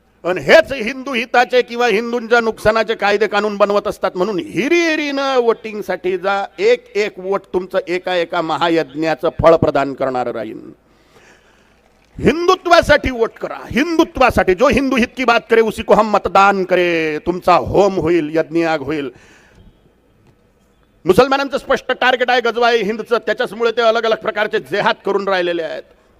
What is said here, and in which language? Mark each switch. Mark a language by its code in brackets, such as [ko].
[mr] आणि हेच हिंदू हिताचे किंवा हिंदूंच्या नुकसानाचे कायदे कानून बनवत असतात. म्हणून हिरीहिरीनं वोटिंगसाठी जा. एक एक वोट तुमचं एका एका महायज्ञाचं फळ प्रदान करणार राहील. हिंदुत्वासाठी वोट करा, हिंदुत्वासाठी. [hi] जो हिंदू हित की बात करे उसी को हम मतदान करे. [mr] तुमचा होम होईल, यज्ञयाग होईल. मुसलमानांचं स्पष्ट टार्गेट आहे गजवा हिंदचं, त्याच्यामुळे ते अलग अलग प्रकारचे जेहाद करून राहिलेले आहेत.